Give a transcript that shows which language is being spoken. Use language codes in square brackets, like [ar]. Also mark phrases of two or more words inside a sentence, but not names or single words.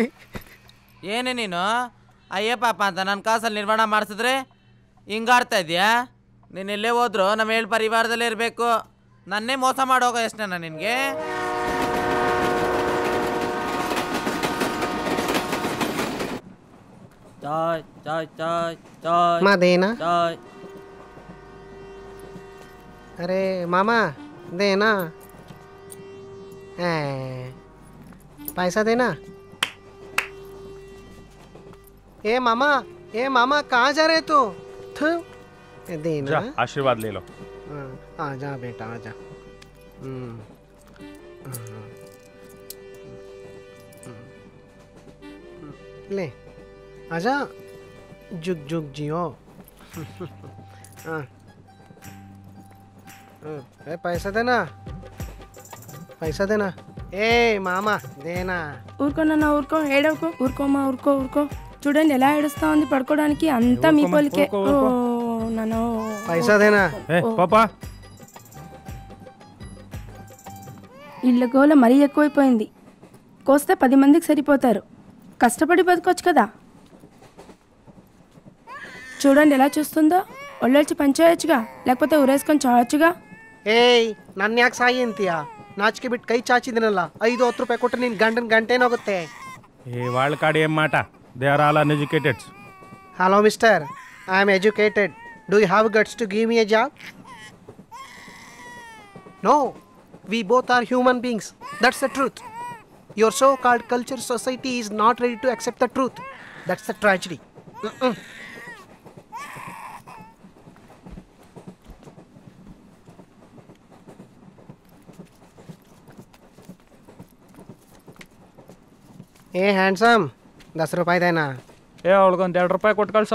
[kn] ಏನೇ ನೀನು ಅಯ್ಯ ಪಾಪ ಅಂತ ನನ್ನ ಕಾಸಲ್ಲಿ ನಿರ್ವಹಣೆ ಮಾಡಿಸಿದ್ರೆ ಹಿಂಗಾಡ್ತಾ ಇದೆಯಾ? ನೀನು ಎಲ್ಲೇ ಹೋದ್ರು ನಮ್ಮ ಏಳು ಪರಿವಾರದಲ್ಲೇ ಇರಬೇಕು. [hi] ನನ್ನೇ ಮೋಸ ಮಾಡೋಗೋ ಎಷ್ಟೇನ ನಿನಗೆ? चाय चाय चाय चाय मा देना? ಚಾಯ್. अरे मामा देना, पैसा देना. ए मामा कहाँ जा रहे तू? देना. जा, आशीर्वाद ले लो. आ जा बेटा, आ जा. ले आजा, जुग जुग जियो. हाँ, पैसा देना. ए मामा देना? [te] ఊరుకో నాన్న, ఊరుకో, ఏడవకో. ఊరుకోమా, ఊరుకో. చూడండి ఎలా ఏడుస్తా ఉంది. పడుకోవడానికి అంతా మీ పోలికే. నాన్న [hi] पैसा देना? [te] పాపా, ఇళ్ళ గోల మరీ ఎక్కువైపోయింది. కోస్తే 10 మందికి సరిపోతారు. కష్టపడి బతకొచ్చు కదా. చూడండి ఎలా చూస్తుందో. ఒళ్ళొచ్చి పనిచేయచ్చుగా, లేకపోతే ఊరేసుకొని చావచ్చుగా. [kn] ಏಯ್, ನನ್ನ ಯಾಕೆ ಸಾಯಿ ಅಂತೀಯ? ನಾಚಿಕೆ ಬಿಟ್ಟು ಕೈ ಚಾಚಿದಿನಲ್ಲ, 5-10 ರೂಪಾಯಿ ಕೊಟ್ಟರೆ ನಿನ್ನ ಗಂಟೇನೋಗುತ್ತೆ. [te] వాళ్ళ కాడ ఏం మాట? [en] they are all uneducated. Hello mister, I am educated. Do you have guts to give me a job? నో, we both are human beings. That's the truth. Your so-called culture society is not ready to accept the truth. That's the tragedy. [hi] ए हैंडसम, 10 रुपये देना? [kn] ಅವಳಿಗೊಂದು 2 ರೂಪಾಯಿ ಕೊಟ್ಟು ಕಳ್ಸೋ.